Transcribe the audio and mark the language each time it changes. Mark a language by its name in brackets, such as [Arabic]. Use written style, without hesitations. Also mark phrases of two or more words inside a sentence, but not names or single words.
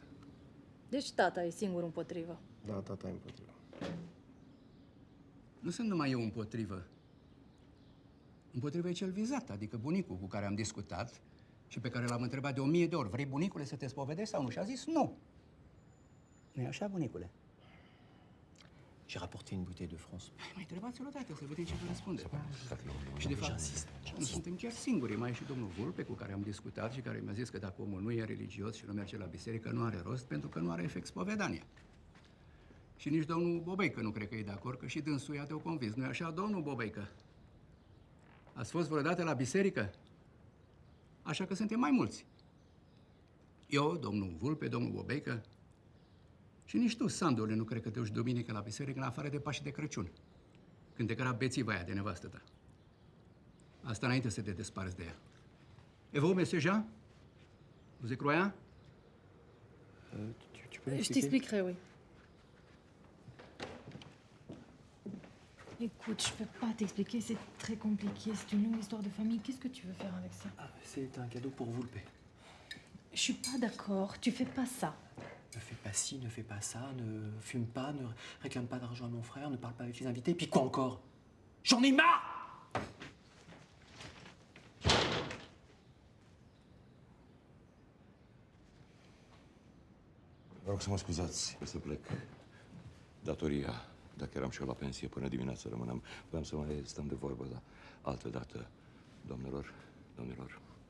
[Romanian] Deci tata e singur împotrivă. Da, tata e împotrivă. Nu sunt numai eu împotrivă. Împotrivă e cel vizat, adică bunicul cu care am discutat și pe care l-am întrebat de 1000 de ori. Vrei, bunicule, să te spovedești sau nu? Și a zis nu. Nu-i așa, bunicule? [French] J'ai rapporté une bouteille de France. [Romanian] Mai întrebați-l odată să vedem ce vă răspunde. Și de fapt, nu suntem chiar singuri. Mai e și domnul Vulpe, cu care am discutat și care mi-a zis că dacă omul nu e religios și nu merge la biserică, nu are rost, pentru că nu are efect spovedania. Și nici domnul Bobeică nu cred că e de acord, că și dânsul i-a te-o convins. Nu-i așa, domnul Bobeică? Ați fost vreodată la biserică? Așa că suntem mai mulți. Eu, domnul Vulpe, domnul Bobeică, și nici tu, Sandule, nu cred că te duci duminică la biserică, în afară de Pașii de Crăciun, când te căra bețiva aia de nevastă ta. Asta înainte să te desparți de ea. [French] Et vous, monsieur Jean? Vous y croyez? Je t'expliquerai, oui. Écoute, je peux pas t'expliquer, c'est très compliqué, c'est une longue histoire de famille. Qu'est-ce que tu veux faire avec ça? C'est un cadeau pour vous, le paix. Je suis pas d'accord, tu fais pas ça. Ne fais pas ci, ne fais pas ça, ne fume pas, ne réclame pas d'argent à mon frère, ne parle pas avec les invités, puis quoi encore? J'en ai marre! [Romanian] Vă rog să mă scuzați, o să plec. Datoria, dacă eram și eu la pensie până dimineață rămâneam, voiam să mai stăm de vorbă, dar altă dată, doamnelor, domnilor.